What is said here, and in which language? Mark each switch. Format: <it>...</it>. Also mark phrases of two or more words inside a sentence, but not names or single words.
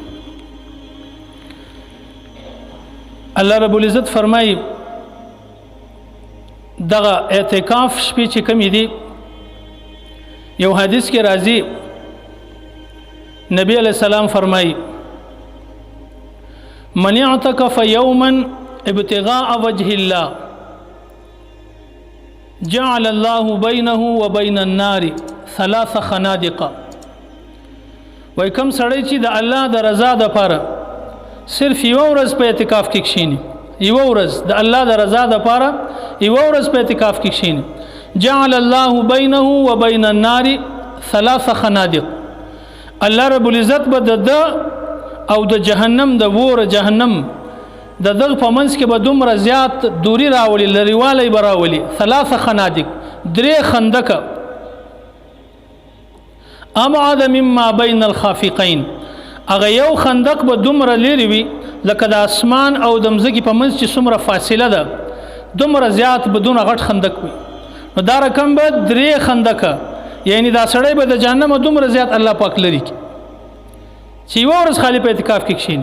<ar>الله رب العزت</ar> <ps>فرمایي دغه اعتکاف شپې چې کومې دي یو حدیث کې راځي نبی</ps> <ar>علیہ السلام</ar> <ps>فرمایي</ps> <ar>من اعتکف یوما ابتغاء وجه الله جعل الله بينه وبين النار ثلاث خنادق.</ar> <ps>وای کوم سړی چې د الله د رضا لپاره صرف یو ورځ په اعتکاف کې کښیني، یو ورځ د الله د رضا لپاره یو ورځ په اعتکاف کې کښیني،</ps> <ar>جعل الله بينه وبين النار ثلاث خنادق. الله رب العزت</ar> <ps>به د او د جهنم د ور جهنم د دغه په منځ کې به دومره زیات دوری راولي، لريوالی به راولي.</ps> <ar>ثلاث خنادق،</ar> <ps>درې خندقه،</ps> <ar>ابعد مما بين الخافقين.</ar> <ps>هغه یو خندق به دومره لري وي لکه د اسمان او د مځکې په منځ چې څومره فاصله ده، دومره زیات بدون غټ خندق وي. نو دا رقم به درې خندقه، یعنی دا سړی به د جهنم دومره زیات الله پاک لري چې یو ورځ خالی په اعتکاف کې کښیني.</ps>